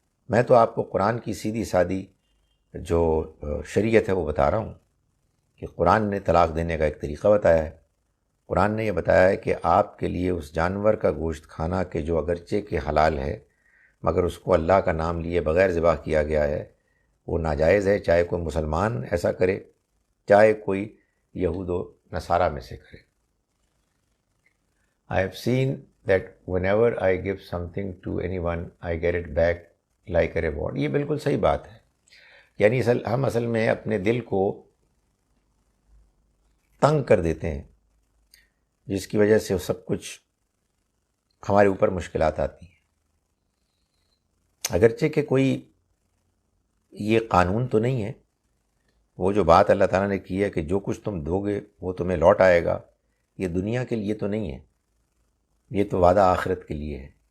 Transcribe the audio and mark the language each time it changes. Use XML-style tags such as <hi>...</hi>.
<ur>میں تو آپ کو قرآن کی سیدھی سادی جو شریعت ہے وہ بتا رہا ہوں کہ قرآن نے طلاق دینے کا ایک طریقہ بتایا ہے۔ قرآن نے یہ بتایا ہے کہ آپ کے لیے اس جانور کا گوشت کھانا کہ جو اگرچہ کہ حلال ہے مگر اس کو اللہ کا نام لیے بغیر ذبح کیا گیا ہے، وہ ناجائز ہے، چاہے کوئی مسلمان ایسا کرے چاہے کوئی یہود و نصارہ میں سے کرے.</ur> <en>I have seen that whenever I give something to anyone, I get it back like a reward.</en> <ur>یہ بالکل صحیح بات ہے. یعنی ہم اصل میں اپنے دل کو تنگ کر دیتے ہیں، جس کی وجہ سے سب کچھ ہمارے اوپر مشکلات آتی ہیں. اگرچہ کہ کوئی یہ قانون تو نہیں ہے، وہ جو بات اللہ تعالیٰ نے کی ہے کہ جو کچھ تم دو گے وہ تمہیں لوٹ آئے گا، یہ دنیا کے لیے تو نہیں ہے، یہ تو وعدہ آخرت کے لیے ہے.</ur>